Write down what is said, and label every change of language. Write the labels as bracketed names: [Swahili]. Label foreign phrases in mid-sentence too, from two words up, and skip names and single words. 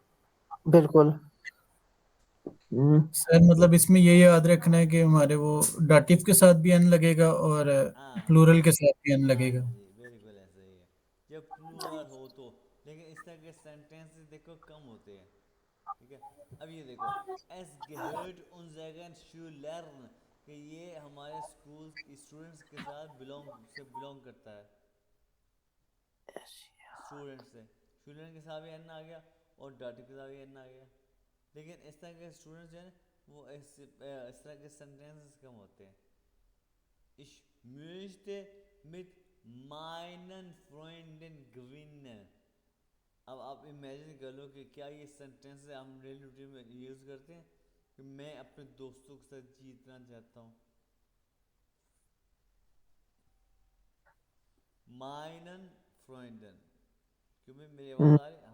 [Hindi] बिल्कुल। हम्म। सर मतलब इसमें ये याद रखना है कि हमारे वो डाटिव के साथ भी एन लगेगा और हाँ प्लूरल के साथ भी एन हाँ लगेगा। जी, बिल्कुल ऐसा ही है, जब प्लूरल हो तो। लेकिन इस तरह के सेंटेंसेस देखो कम होते हैं, ठीक है। अब ये देखो, [German] एस gehört unseren Schülern, [Hindi] कि ये हमारे [English] school students [Hindi] के साथ बिलोंग करता है, स्टूडेंट से, स्टूडेंट के साथ भी एन आ गया और डाटिव के साथ भी एन आ गया। लेकिन इस तरह के स्टूडेंट्स जो है ना वो इस तरह के सेंटेंसेस कम होते हैं। [German] Ich möchte mit meinen Freunden gewinnen। [Hindi] अब आप इमेजिन कर लो कि क्या ये सेंटेंस हम [English] daily routine [Hindi] में यूज़ करते हैं कि मैं अपने दोस्तों के साथ जीतना चाहता हूँ। [German] meinen Freunden, [Hindi] क्यों भाई मेरी आवाज़ आ रही है?